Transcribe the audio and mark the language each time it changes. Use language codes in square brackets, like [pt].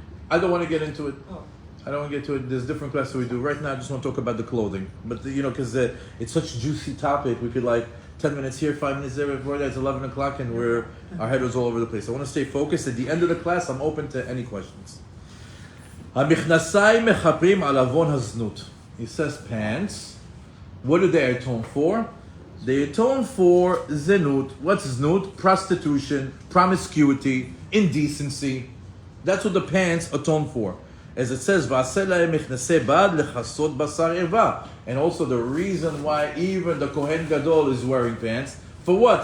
[en] I don't want to get into it. Oh. I don't want to get to it. There's different classes we do. Right now, I just want to talk about the clothing. But, because it's such a juicy topic, we could 10 minutes here, 5 minutes there, before that it's 11 o'clock and our head was all over the place. I want to stay focused. At the end of the class, I'm open to any questions. [he] המכנסיים מחפרים על עוון הזנות. [en] He says pants. What do they atone for? They atone for zenut. What's znut? Prostitution, promiscuity, indecency. That's what the pants atone for. As it says, [he] ועשה להם מכנסי בד לכסות בשר ערווה. [en] And also the reason why even the Kohen Gadol is wearing pants. For what?